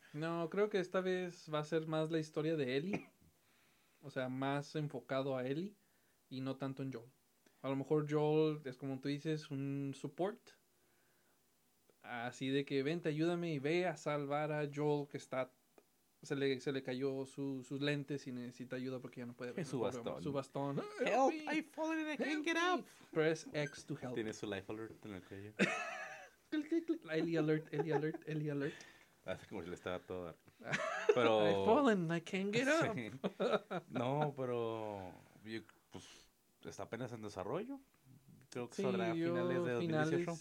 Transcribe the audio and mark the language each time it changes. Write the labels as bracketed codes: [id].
[es] No, creo que esta vez va a ser más la historia de Ellie. O sea, más enfocado a Ellie y no tanto en Joel. A lo mejor Joel es como tú dices, un support. Así de que, vente, ayúdame y ve a salvar a Joel que está... Se le cayó sus lentes y necesita ayuda porque ya no puede ver. Su bastón. Su bastón. [en] Help, I've fallen and I can't get up. Press X to help. [es] Tiene su life alert en el cuello. Clic, clic, clic. Ellie alert. Hace como si le estaba todo. Pero... [en] I've fallen, I can't get up. Sí. [es] No, pero... Pues, está apenas en desarrollo. Creo que saldrá a finales de 2018.